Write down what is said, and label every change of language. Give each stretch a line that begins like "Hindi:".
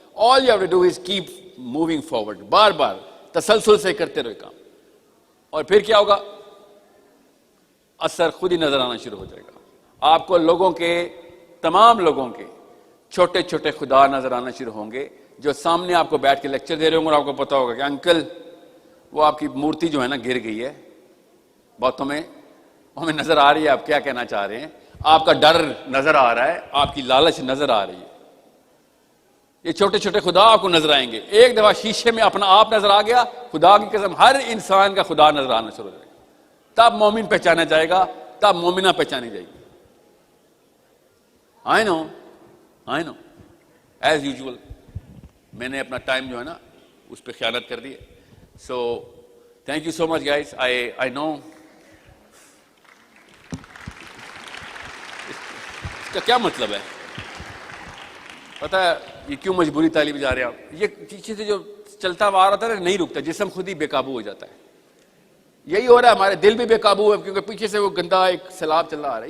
English: All you have to do is keep moving forward.
Urdu: بار بار تسلسل سے کرتے رہو کام, اور پھر کیا ہوگا, اثر خود ہی نظر آنا شروع ہو جائے گا. آپ کو لوگوں کے, تمام لوگوں کے چھوٹے چھوٹے خدا نظر آنا شروع ہوں گے, جو سامنے آپ کو بیٹھ کے لیکچر دے رہے ہوں گے, اور آپ کو پتا ہوگا کہ انکل وہ آپ کی مورتی جو ہے نا گر گئی ہے باتوں میں, ہمیں نظر آ رہی ہے آپ کیا کہنا چاہ رہے ہیں, آپ کا ڈر نظر آ رہا ہے, آپ کی لالچ نظر آ رہی ہے. یہ چھوٹے چھوٹے خدا آپ کو نظر آئیں گے. ایک دفعہ شیشے میں اپنا آپ نظر آ گیا, خدا کی قسم ہر انسان کا خدا نظر آنا شروع ہو جائے گا. تب مومن پہچانا جائے گا, تب مومنہ پہچانی جائے گی.
English: I know as usual
Urdu: میں نے اپنا ٹائم جو ہے نا اس پہ خیانت کر دی ہے.
English: So, thank you so much guys. I know
Urdu: اس کا کیا مطلب ہے, پتہ ہے یہ کیوں مجبوری تعلیم جا رہے ہیں آپ. یہ پیچھے سے جو چلتا ہوا آ رہا تھا نا, نہیں رکتا, جسم خود ہی بے قابو ہو جاتا ہے. یہی ہو رہا ہے, ہمارے دل بھی بے قابو ہے کیونکہ پیچھے سے وہ گندا ایک سیلاب چل رہا آ رہا ہے.